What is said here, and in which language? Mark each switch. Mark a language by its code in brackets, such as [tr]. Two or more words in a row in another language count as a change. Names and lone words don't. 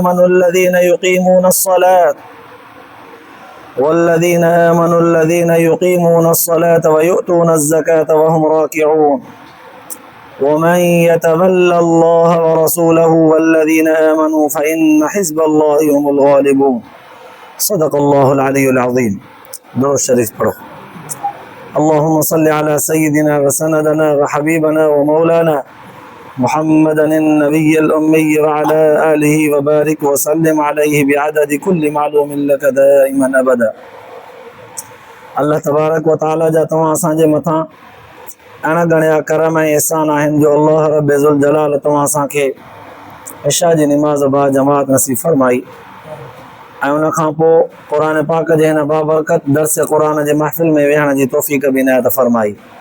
[ar] आमनु الذين يقيمون الصلاة ويؤتون الزكاة وهم راكعون ومن يتولى الله ورسوله والذين آمنوا فإن حزب الله هم الغالبون صدق الله العلي العظيم [sd] درود शरीफ पढ़ो [ar] اللهم صل على سيدنا وسندنا وحبيبنا ومولانا محمدا النبي الأمي وعلى آله وبارك وسلم عليه بعدد كل معلوم لك دائما أبدا الله تبارك و تعالى [sd] जा तव्हां असांजे मथां अणगणिया करम ऐं एहसान आहिनि जो अल्लाह रब्बे ज़ुल जलाल तव्हां असांखे इशा जी निमाज़ बा जमात नसीब फरमाई ऐं उन खां पोइ क़ुरान पाक जे हिन बाबरकत दर्स क़ुरान जे महफ़िल में वेहण जी तौफ़ीक़ बि इनायत फरमाई।